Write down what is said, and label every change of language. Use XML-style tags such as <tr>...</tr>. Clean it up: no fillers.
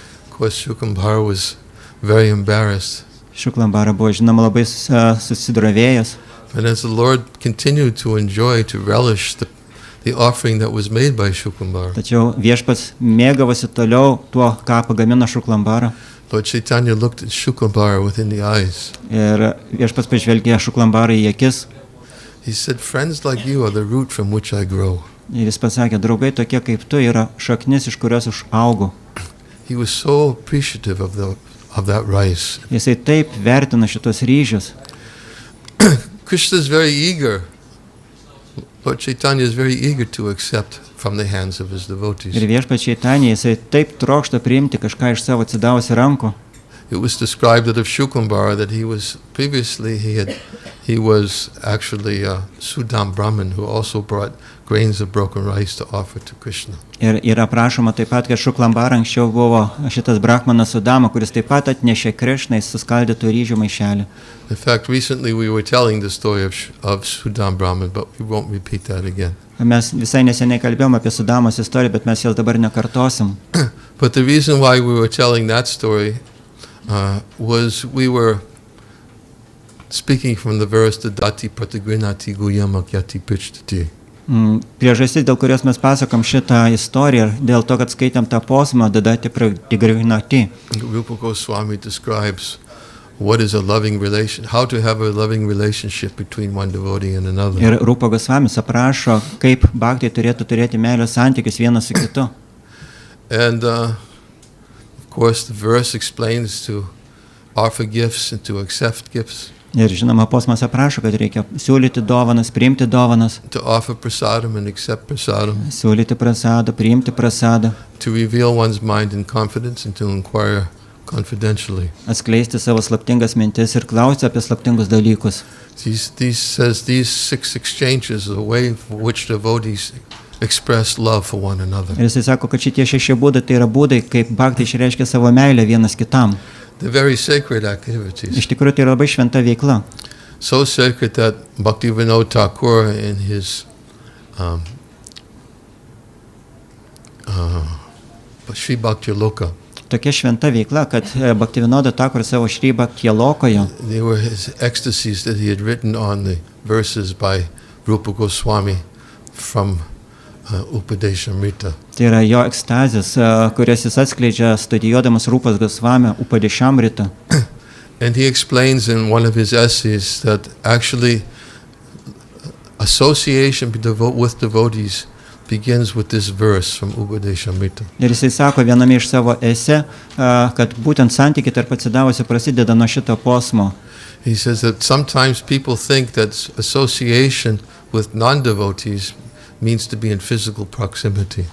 <en>Of course, Shukumbara was very embarrassed.</en> <lt>Šuklambara buvo, žinoma, labai susidrovėjęs.</lt> <en>But as the Lord continued to enjoy, to relish the offering that was made by Shukumbara,</en> <lt>Tačiau viešpats mėgavosi toliau tuo, ką pagamino Šuklambara.</lt> <en>Lord Chaitanya looked at Shukumbara within the eyes.</en> <lt>Ir viešpats pažvelgė Šuklambarą į akis.</lt> <en>He said, friends like you are the root from which I grow.</en> <lt>Ir jis pasakė, draugai tokie kaip tu yra šaknis, iš kurios užaugau.</lt> <en>He was so appreciative of that rice.</en> <lt>Jisai taip vertina šitos ryžius.</lt> <en>Krishna is very eager. Lord Chaitanya is very eager to accept from the hands of his devotees.</en> <lt>Ir viešpats Čaitanija, jisai taip trokšta priimti kažką iš savo atsidavusių rankų.</lt> <en>It was described that of Shukumbara that he was actually a Sudam Brahmin who also brought grains of broken rice to offer to Krishna.</en> <lt>Ir yra prašoma taip pat, kad Šuklambara anksčiau buvo šitas brahmanas Sudama, kuris taip pat atnešė Krišnai suskaldytų ryžių maišelį.</lt> <en>In fact, recently we were telling the story of Sudam Brahmin, but we won't repeat that again.</en> <lt>Mes visai neseniai kalbėjom apie Sudamos istoriją, bet mes jos dabar nekartosim.</lt> <en>But the reason why we were telling that story was we were speaking from the verse Dati Pratigrinati Guyamakyati Pichtati.</en> <lt>Priežastis, dėl kurios mes pasakom šitą istoriją, dėl to, kad skaitėm tą posmą Dati Pratigrinati.</lt> <en>Rupa Goswami describes what is a loving relation, how to have a loving relationship between one devotee and another.</en> <lt>Ir Rupa Goswamis aprašo, kaip bhaktai turėtų turėti meilės santykius vienas su kitu.</lt> <en>And of course the verse explains to offer gifts and to accept gifts.</en> <lt>Ir žinoma, posmas aprašo, kad reikia siūlyti dovanas, priimti dovanas.</lt> <en>To offer prasadam and accept prasadam.</en> <lt>Siūlyti prasadą, priimti prasadą.</lt> <en>To reveal one's mind in confidence and to inquire confidentially.</en> <lt>Atskleisti savo slaptingas mintis ir klausti apie slaptingus dalykus.</lt> <en>These 6 exchanges are a way for which devotees express love for one another.</en> <lt>Ir jisai sako, kad šitie 6 būdai tai yra būdai, kaip bhaktai išreiškia savo meilę vienas kitam.</lt> <en>They're very sacred activities.</en> <lt>Iš tikrųjų, tai yra labai šventa veikla.</lt> <en>So sacred that Bhakti Vinod Thakur in his Sri Bhakti Loka.</en> <lt>Tokia šventa veikla, kad Bhaktivinoda Thakur savo Šri Bhaktilokoje,</lt> <en>They were his ecstasies that he had written on the verses by Rupa Goswami from Upadeshamrita.</en> <lt>tai yra jo ekstazės, kurias jis atskleidžia studijuodamas Rupas Gosvami Upadeshamrita.</lt> <en>And he explains in one of his essays that actually association with devotees begins with this verse from Upadeshamrita.</en> <lt>Ir jisai sako viename iš savo esė, kad būtent santykiai tarp atsidavusių prasideda nuo šito posmo.</lt> <en>He says that sometimes people think that association with non-devotees means to be in physical proximity.</en>